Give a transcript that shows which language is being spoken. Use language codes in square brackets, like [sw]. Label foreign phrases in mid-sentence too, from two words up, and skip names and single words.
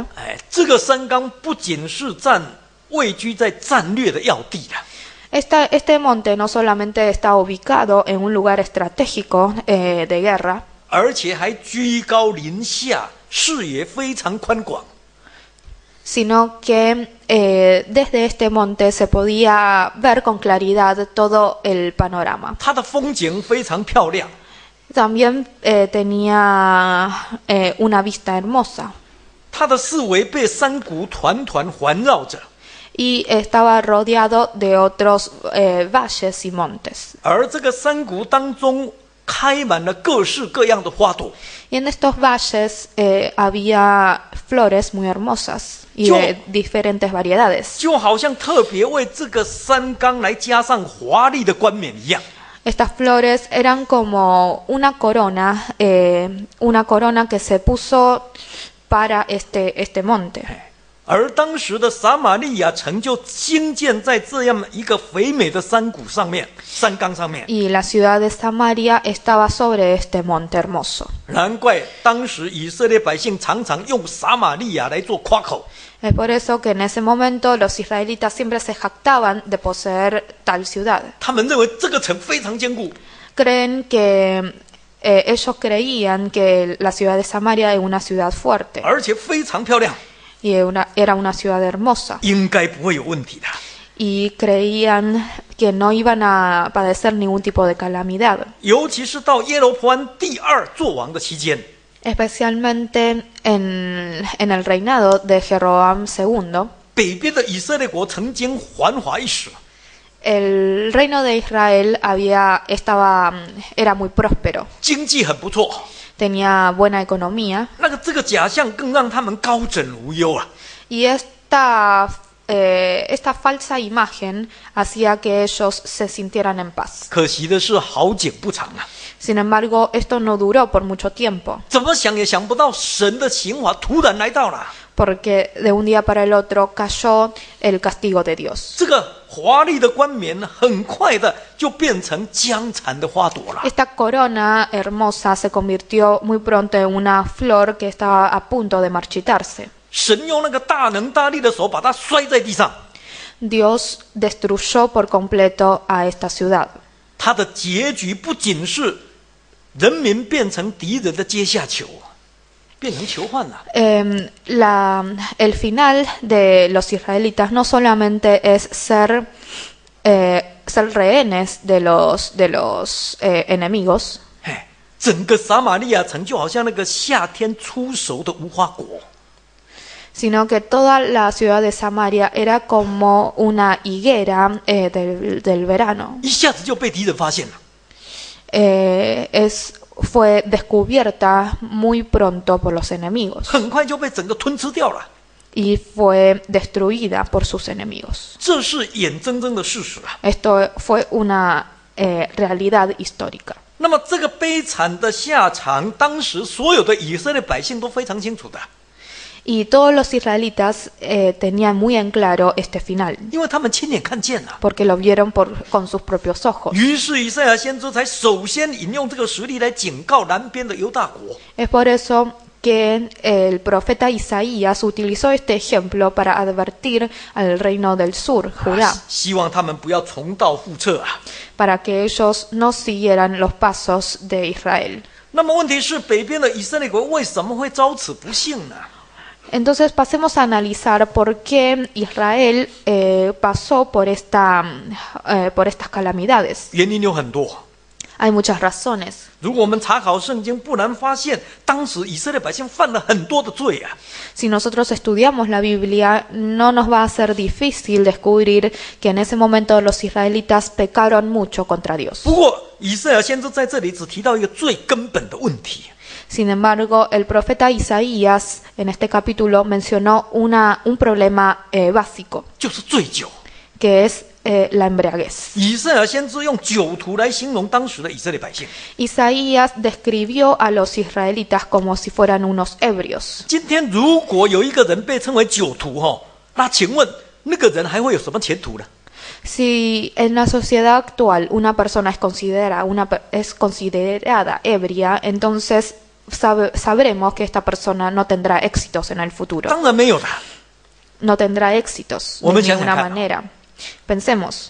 [zh] 这个山冈不仅是位居在战略的要地了， [es] Este monte no solamente está ubicado en un lugar estratégico de guerra, [zh] 而且还居高临下，视野非常宽广。 [es] sino que desde este monte se podía ver con claridad todo el panorama. [zh] 它的风景非常漂亮， [es] También tenía una vista hermosa [zh] 它的四围被山谷团团环绕着， [es] y estaba rodeado de otros valles y montes. [zh] 而这个山谷当中开满了各式各样的花朵， [es] Y en estos valles había flores muy hermosas y de diferentes variedades. [zh] 就好像特别为这个山冈来加上华丽的冠冕一样。 [es] Estas flores eran como una corona que se puso para este monte. [zh] 而当时的撒玛利亚城就兴建在这样一个肥美的山谷上面、山冈上面。 [es] Y la ciudad de Samaria estaba sobre este monte hermoso. [zh] 难怪当时以色列百姓常常用撒玛利亚来做夸口。 [es] Es por eso que en ese momento los israelitas siempre se jactaban de poseer tal ciudad. [zh] 他们认为这个城非常坚固， [es] Creen que ellos creían que la ciudad de Samaria era una ciudad fuerte [zh] 而且非常漂亮， [es] y era una ciudad hermosa. [zh] 应该不会有问题的。 [es] Y creían que no iban a padecer ningún tipo de calamidad, [zh] 尤其是到耶罗波安第2作王的期间， [es] especialmente en el reinado de Jeroboam II. [zh] 北边的以色列国曾经繁华一时， [es] El reino de Israel era muy próspero, [zh] 经济很不错。 [es] tenía buena economía [zh] 这个假象更让他们高枕无忧啊！ [es] y esta falsa imagen hacía que ellos se sintieran en paz. [zh] 可惜的是，好景不长啊！ [es] Sin embargo, esto no duró por mucho tiempo, [zh] 怎么想也想不到，神的刑罚突然来到了。 [es] porque de un día para el otro cayó el castigo de Dios. [zh] 这个华丽的冠冕很快的就变成僵残的花朵了。 [es] Esta corona hermosa se convirtió muy pronto en una flor que estaba a punto de marchitarse. [zh] 神用那个大能大力的手把它摔在地上， [es] Dios destruyó por completo a esta ciudad. [zh] 它的结局不仅是人民变成敌人的阶下囚，变成囚犯了。 [es] El final de los israelitas no solamente es ser rehenes de los enemigos, [zh] 整个撒玛利亚城就好像那个夏天初熟的无花果， [es] sino que toda la ciudad de Samaria era como una higuera del verano. [zh] 一下子就被敌人发现了。 [es] Fue descubierta muy pronto por los enemigos [zh] 很快就被整个吞吃掉了。 [es] y fue destruida por sus enemigos. [zh] 这是眼睁睁的事实啊。 [es] Esto fue una realidad histórica. [zh] 那么这个悲惨的下场，当时所有的以色列百姓都非常清楚的， [es] Y todos los israelitas tenían muy en claro este final, [zh] 因为他们亲眼看见了。 [es] porque lo vieron con sus propios ojos. [zh] 于是以赛亚先知才首先引用这个实例来警告南边的犹大国。 [es] Es por eso que el profeta Isaías utilizó este ejemplo para advertir al reino del sur, Judá, [zh] 希望他们不要重蹈覆辙啊。 [es] para que ellos no siguieran los pasos de Israel. [zh] 那么问题是，北边的以色列国为什么会遭此不幸呢？ [es] Entonces pasemos a analizar por qué Israel pasó por estas calamidades. [zh] 原因有很多。 [es] Hay muchas razones. [zh] 如果我们查考圣经，不难发现，当时以色列百姓犯了很多的罪啊。 [es] Si nosotros estudiamos la Biblia, no nos va a ser difícil descubrir que en ese momento los israelitas pecaron mucho contra Dios. [zh] 不过，以赛亚先知在这里只提到一个最根本的问题， [es] Sin embargo, el profeta Isaías en este capítulo mencionó un problema básico, [zh] 就是醉酒。 [es] que es la embriaguez. [zh] 以赛亚先知用酒徒来形容当时的以色列百姓。 [es] Isaías describió a los israelitas como si fueran unos ebrios. [zh] 今天如果有一个人被称为酒徒那请问那个人还会有什么前途呢？ [es] Si en la sociedad actual una persona es considerada ebria, entonces sabremos que esta persona no tendrá éxitos en el futuro. [zh] 当然没有的。 [es] No tendrá éxitos de ninguna manera. Pensemos,